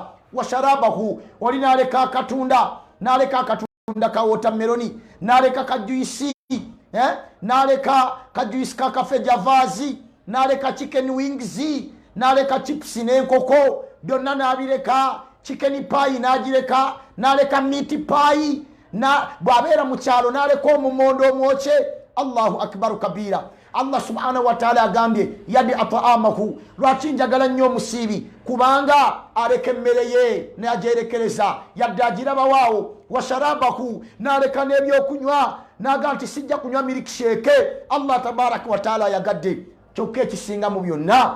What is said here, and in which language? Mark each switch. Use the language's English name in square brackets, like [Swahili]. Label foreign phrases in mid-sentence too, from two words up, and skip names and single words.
[Ganda] Washarabahu, oli n'aleka akatunda, n'aleka akatunda ka watermeloni, n'aleka kajuisi, n'aleka kajuisi ka kafe javaazi, n'aleka [English] chicken wings, [Ganda] n'aleka chips n'enkoko, byonna n'abireka. [English] Chicken pie [Ganda] n'agireka, n'aleka [English] meat pie, [Ganda] bw'abeera mu kyalo n'aleka omumondo omwokye. [Arabic] الله أكبر كبيرا. [Ganda] Allah [Arabic] سبحانه وتعالى [Ganda] agambye [Arabic] يدع طعامه, [Ganda] lwaki njagala nnyo omusiibi? Kubanga aleka emmere ye n'agyerekereza, yadde agiraba waawo. Washarabahu, n'aleka n'ebyokunywa, n'aga nti sijja kunywa milkshake. Allah [Arabic] تبارك وتعالى [Ganda] yagadde kyokka ekisinga mu byonna.